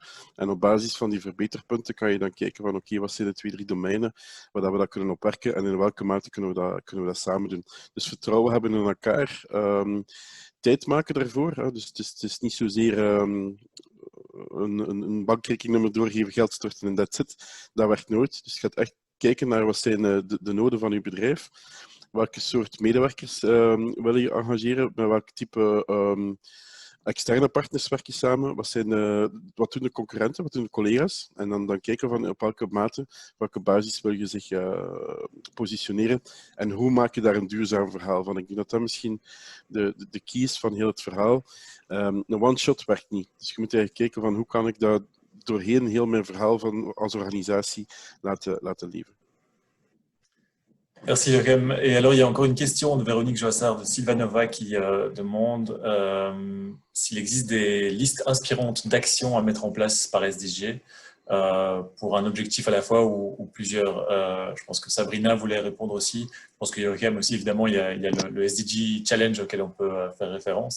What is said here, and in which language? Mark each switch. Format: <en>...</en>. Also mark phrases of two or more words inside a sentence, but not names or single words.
<nl>En op basis van die verbeterpunten kan je dan kijken van oké, wat zijn de 2, 3 domeinen waar we dat kunnen opwerken en in welke mate kunnen we dat samen doen. Dus vertrouwen hebben in elkaar, tijd maken daarvoor. Hè. Dus het is niet zozeer een bankrekeningnummer doorgeven, geld storten en</nl> <en>that's it.</en> <nl>Dat werkt nooit. Dus je gaat echt kijken naar wat zijn de noden van je bedrijf. Welke soort medewerkers wil je engageren? Met welk type externe partners werk je samen? Wat doen de concurrenten? Wat doen de collega's? En dan kijken van op welke mate, welke basis wil je zich positioneren? En hoe maak je daar een duurzaam verhaal van? Ik denk dat dat misschien de key is van heel het verhaal. Een one-shot werkt niet. Dus je moet eigenlijk kijken van hoe kan ik dat doorheen heel mijn verhaal als organisatie laten leven.</nl> <fr>Merci Jochem. Et alors, il y a encore une question de Véronique Joissard de Sylvanova qui demande s'il existe des listes inspirantes d'actions à mettre en place par SDG pour un objectif à la fois ou plusieurs. Je pense que Sabrina voulait répondre aussi. Je pense que Jochem aussi, évidemment, il y a le SDG Challenge auquel on peut faire référence.</fr>